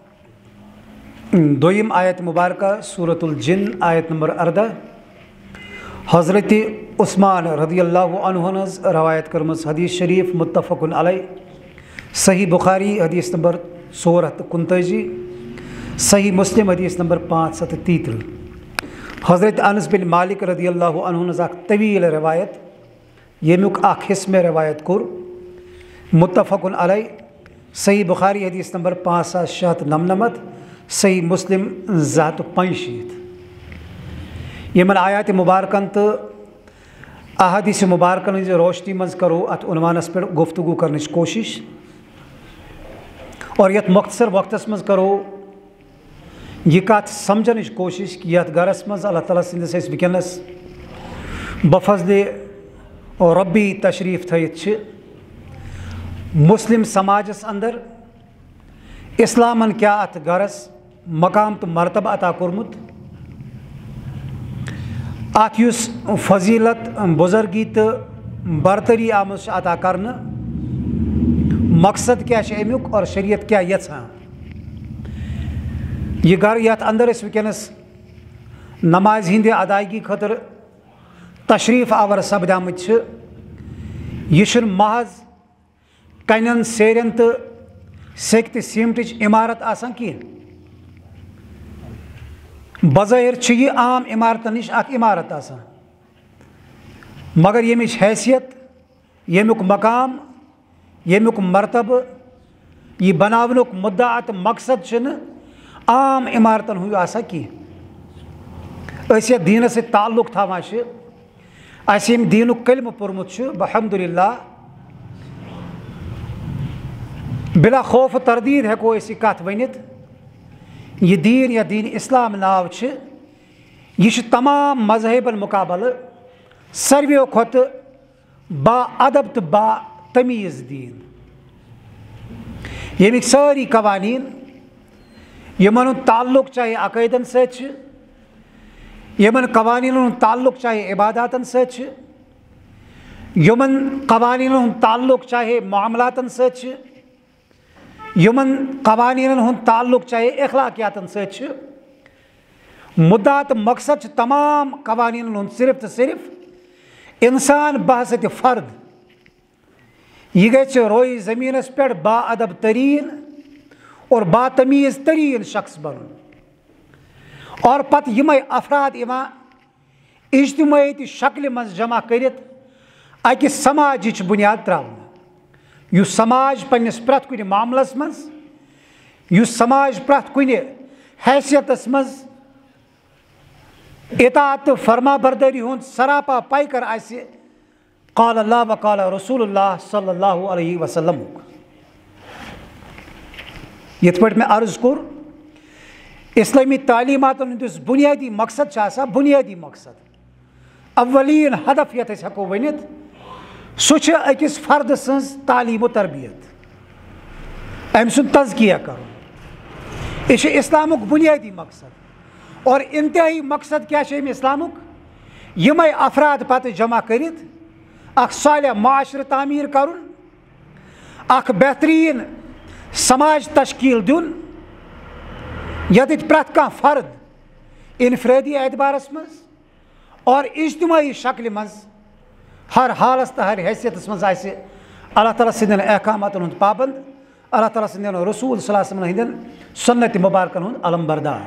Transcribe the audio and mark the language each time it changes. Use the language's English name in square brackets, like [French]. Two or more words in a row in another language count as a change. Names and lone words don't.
[Kashmiri] دویم آیت مبارکہ سورۃ الجن آیت نمبر 14 حضرت عثمان [Arabic] رضی اللہ عنہ [Kashmiri] روایت کرمز حدیث شریف [Arabic] متفق علیہ [Kashmiri] صحیح بخاری حدیث نمبر 429 صحیح مسلم حدیث نمبر 533 حضرت انس بن مالک [Arabic] رضی اللہ عنہ [Kashmiri] اخ طویل روایت یمیک اخ حصہ میں روایت کور [Arabic] متفق علیہ، [Kashmiri] صحیح بخاری حدیث نمبر 5699، صحیح مسلم 265۔ یمن آیات مبارکن تو احادیث مبارکن ہز روشنی مز کرو ات عنوانس پہ گفتگو کرنچ کوشش، اور یت مختصر وقتس مز کرو یہ کت سمجھنچ کوشش کہ یت گرس مز اللہ تعالیٰ سندس ونکس بفضل اور ربی تشریف تھیت مسلم سماجس اندر اسلامن کیا ات گرس مقام تو مرتبہ عطا کورمت، ات یس فضیلت بزرگی تو برتری آمز عطا کرنے، مقصد کیا امیک اور شریعت کیا یژھان۔ یہ گھر یت اندر اس ونکس نماز ہند ادائیگی خاطر تشریف آور سپدامت، یہ محض کنن سیرن تو سیک تو سیمٹچ عمارت آسان کی، بظاہر یہ عام عمارتن نش اخ عمارت آسان، مگر یمچ حیثیت، یمیک مقام، یمیک مرتبہ، یہ بناونک مدعا تو مقصد چھ عام عمارتن ہند آسان کی۔ اس یت دینس سۭتۍ تعلق تھاوان اس یم دینک کلمہ پورمت الحمدللہ، [Urdu] بلا خوف تردید [Kashmiri] ہیکو اس یہ کت ونت، یہ دین یا دین اسلام ناو یہ تمام مذہبن مقابل سارویو کھت با ادب تو با تمیز دین، یمیک ساری قوانین یمن تعلق چاہے عقیدن ست، یمن قوانین تعلق چاہے عباداتن ست، یمن قوانین تعلق چاہے معاملاتن ست، یمن قوانین تعلق چاہے اخلاقیاتن ست، مدعا تو مقصد تمام قوانین صرف تو صرف انسان بحثت فرد یہ گھے روئی زمینس پہ با ادب ترین اور با تمیز ترین شخص بن، اور پتہ یمے افراد اجتماعی شکل مز جمع کرت اکہ سماجچ بنیاد تراؤن، یس سماج پنس پرت کن معاملس مز، یس سماج پرت کن حیثیتس مز اطاعت فرما برداری ہند سراپا پیکر آسہ [Arabic] قال اللہ و قال رسول اللہ صلی اللہ علیہ وسلم۔ [Kashmiri] یت پہ میں عرض کور اسلامی تعلیمات ہندس بنیادی مقصد بنیادی مقصد اولین ہدف یت ہیکو ونت سہ اکس فرد سز تعلیم و تربیت، ام سن تزکیہ کرن، یہ اسلامک بنیادی مقصد، اور انتہائی مقصد کیا اسلامک یمے افراد پتہ جمع کرت اخ صالح معاشرہ تعمیر کرن، اخ بہترین سماج تشکیل دن یت پرت کان فرد انفرادی اعتبارس مز اور اجتماعی شکل مز ہر حالس تو ہر حیثیتس مز آسہ اللہ تعالیٰ سندین احکاماتن ہند پابند، اللہ تعالیٰ سندین رسول [Arabic] صلی اللہ علیہ وسلم [Kashmiri] ہندین سنت مبارکن ہند علم بردار۔